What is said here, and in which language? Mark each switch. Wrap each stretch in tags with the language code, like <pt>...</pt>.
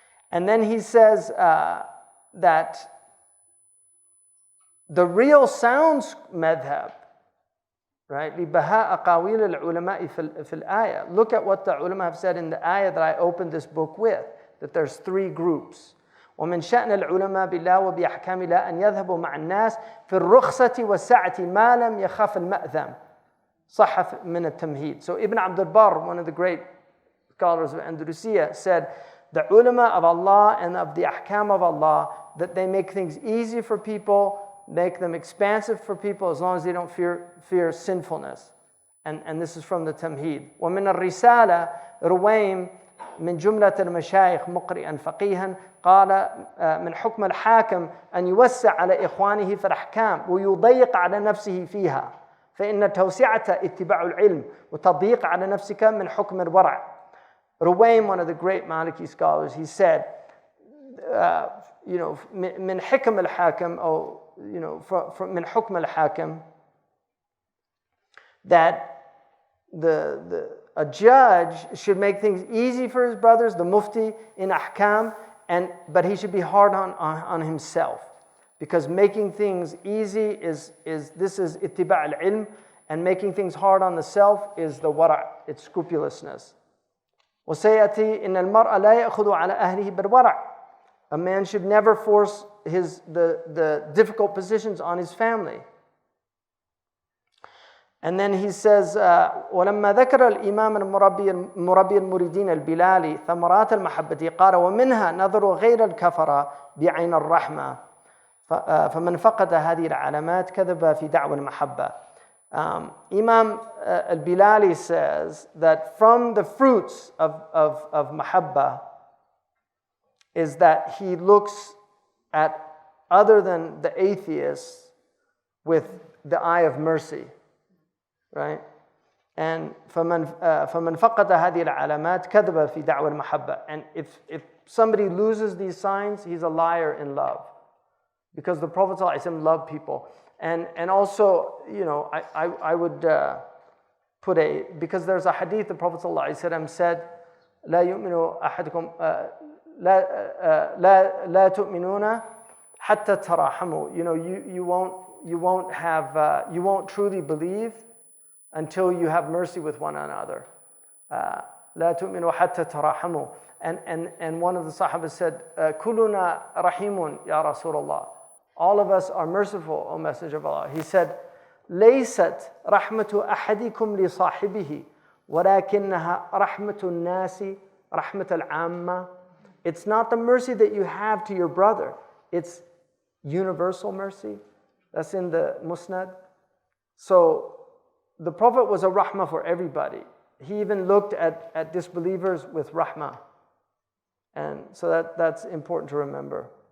<en>And then he says that the real sounds madhab, right?</en> <ar>لِبَهَاءَ أَقَاوِيلِ الْعُلَمَاءِ فِي الْآيَةِ.</ar> <en>Look at what the ulama have said in the ayah that I opened this book with, that there's three groups.</en> <ar>ومن شأن العلماء بالله وبأحكام الله أن يذهبوا مع الناس في الرخصة والسعة ما لم يخاف المأثم. صح من التمهيد.</ar> <en>So Ibn Abd al-Barr, one of the great scholars of Andalusia, said the ulama of Allah and of the ahkam of Allah, that they make things easy for people, make them expansive for people as long as they don't fear sinfulness. And this is from the Tamheed.</en> <ar>ومن الرسالة رويم من جملة المشايخ مقرئا فقيها قال من حكم الحاكم أن يوسع على إخوانه في الأحكام ويضيق على نفسه فيها فإن توسعة اتباع العلم وتضييق على نفسك من حكم الورع.</ar> <en>Ruwaym, one of the great Maliki scholars, he said,</en> <ar>من حكم الحاكم أو</ar> <en>from</en> <ar>من حكم الحاكم,</ar> <en>that a judge should make things easy for his brothers, the mufti in ahkam, but he should be hard on himself, because making things easy is ittiba' al-ilm, and making things hard on the self is the wara', it's scrupulousness.</en> <ar>وسيأتي إن المرء لا يأخذ على أهله بالورع.</ar> <en>A man should never force the difficult positions on his family. And then he says,</en> <ar>ولما ذكر الإمام المربي المريدين البلالي ثمرات المحبة قال ومنها نظر غير الكفرة بعين الرحمة فمن فقد هذه العلامات كذب في دعوى المحبة.</ar> <en>Imam al-Bilali says that from the fruits of mahabba is that he looks at other than the atheists with the eye of mercy, right?</en> <ar>And فمن فقد هذه العلامات كذب في دعوى المحبة.</ar> <en>And if somebody loses these signs, he's a liar in love, because the Prophet ﷺ loved people. And also, you know, I would put because there's a hadith, the Prophet ﷺ said,</en> <ar>لا يؤمن أحدكم لا تؤمنون حتى تراحموا.</ar> <en>You know, you won't truly believe until you have mercy with one another.</en> <ar>لا تؤمنوا حتى تراحموا.</ar> <en>And one of the Sahaba said,</en> <ar>كلنا رحيم يا رسول الله.</ar> <en>All of us are merciful, O Messenger of Allah. He said,</en> <ar>ليست رحمة أحدكم لصاحبه ولكنها رحمة الناس رحمة العامة.</ar> <en>It's not the mercy that you have to your brother. It's universal mercy. That's in the Musnad. So the Prophet was a rahmah for everybody. He even looked at disbelievers with rahmah. And so that's important to remember.</en>